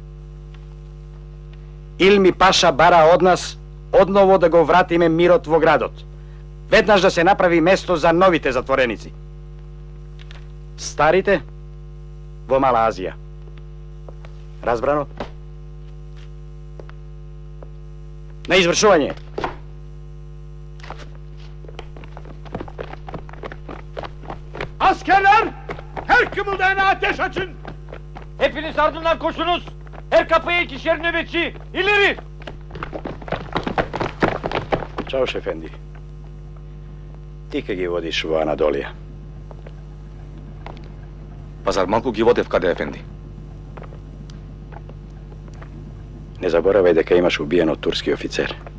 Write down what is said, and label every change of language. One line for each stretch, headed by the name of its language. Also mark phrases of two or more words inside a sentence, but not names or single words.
Macedonian: Илми Паша бара од нас одново да го вратиме мирот во градот. Веднаш да се направи место за новите затвореници. Старите во Мала Азија. Разбрано? На извршување.
Turkish: Askerler! Her kımıldayana ateş açın! Hepiniz ardından koşunuz! Her kapıya ikişer nöbetçi! İleri!
Macedonian: Чао, Шефенди. Ти ке ги водиш во Анадолија? Па зар малку ги водев каде, Ефенди? Не заборавај дека имаш убиен од турски офицер.